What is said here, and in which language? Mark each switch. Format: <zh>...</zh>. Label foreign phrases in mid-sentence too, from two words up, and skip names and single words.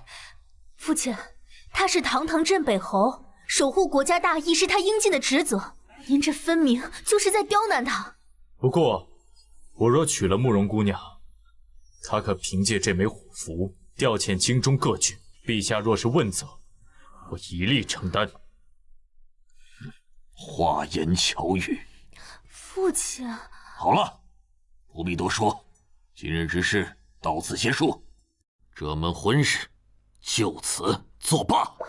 <zh>父親，他是堂堂鎮北侯，守護國家大義是他應盡的職責。您這分明就是在刁難他。不過，我若娶了慕容姑娘，她可憑借這枚虎符調遣京中各郡。陛下若是問責，我一力承擔。花言巧語，父親。好了，不必多說，今日之事到此結束，這門婚事就此作罷。</zh>